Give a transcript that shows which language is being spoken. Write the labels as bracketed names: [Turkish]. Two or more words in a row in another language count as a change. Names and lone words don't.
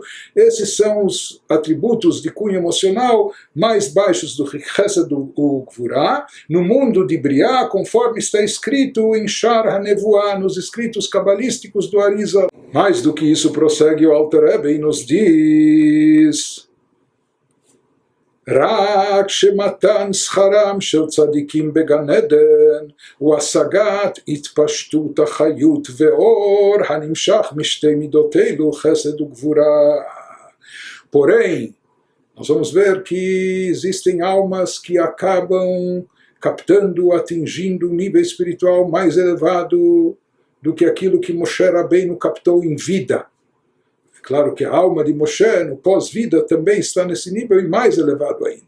[Portuguese] Esses são os atributos de cunho emocional mais baixos do Chesed do Gvurá, no mundo de Briá, conforme está escrito em Shar HaNevuah, nos escritos cabalísticos do Arizal. Mais do que isso, prossegue o Alter Rebbe e nos diz: [Hebrew] רק שמתן שכרם של צדיקים בגן עדן הוא השגת התפשטות החיות ואור הנמשך משתי מידות אלו, חסד וגבורה. [Portuguese] Porém, nós vamos ver que existem almas que acabam captando, atingindo um nível espiritual mais elevado do que aquilo que Moshe Rabbeinu captou em vida. Claro que a alma de Moshe, no pós-vida, também está nesse nível e mais elevado ainda.